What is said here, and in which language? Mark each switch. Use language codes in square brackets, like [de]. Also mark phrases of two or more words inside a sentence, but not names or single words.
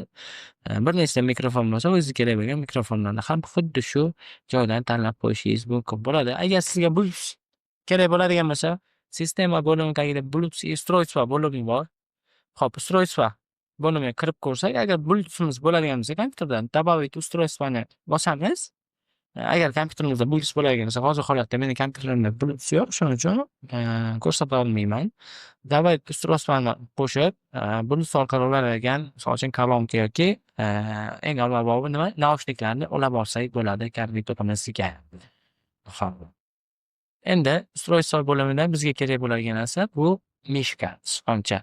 [uz] Bir nechta mikrofon bo'lsa, o'ziga kerak bo'lgan mikrofonlarni ham xuddi shu joydan tanlab qo'yishingiz mumkin bo'ladi. Agar sizga bu kerak bo'ladigan bo'lsa, sistema bo'limi tagida Bluetooth устройство bo'limi bor. Xo'p, устройство bo'limiga kirib ko'rsak, agar Bluetoothimiz bo'ladigan bo'lsa, kompyuterdan [ru] добавить устройствоni [uz] bosamiz. Agar kompyuteringizda Bluetooth bo'ladigan bo'lsa, hozir holatda meni kompyuterimda Bluetooth yo'q, shuning uchun ko'rsata olmayman. [ru] Добавить устройствоni [uz] qo'shib, Bluetooth orqali ulanadigan, misol uchun kolonka yoki eng avvalambor nima, naushniklarni ulab olsak bo'ladi kompyuterimizga. Xo'p. Endi устройство bo'limidan bizga kerak bo'ladigan narsa bu mishka, sichqoncha.